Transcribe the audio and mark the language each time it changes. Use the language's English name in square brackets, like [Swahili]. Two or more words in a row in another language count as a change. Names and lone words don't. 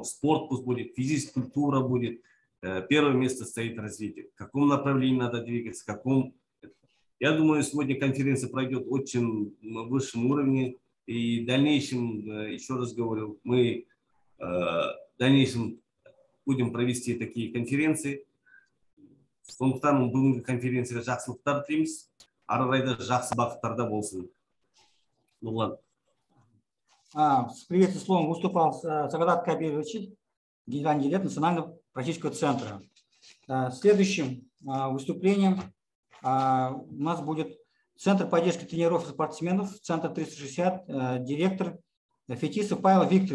[Russian] Спорт пусть будет, физическая культура будет. Первое место стоит развитие. В каком направлении надо двигаться, в каком... Я думаю, сегодня конференция пройдет очень на высшем уровне. И в дальнейшем, еще раз говорю, мы в дальнейшем будем провести такие конференции. [Kazakh] Сондықтан бүгінгі конференцияға жақсылықтар тілейміз. Ары қарай да жақсы бағыттарда болсын. Нұрлан. [Russian] С приветственным словом выступал Сагадат Кабирович, генеральный директор Национального практического центра. Следующим выступлением у нас будет Центр поддержки тренеров и спортсменов, Центр 360, директор Фетисов Павел Викторович.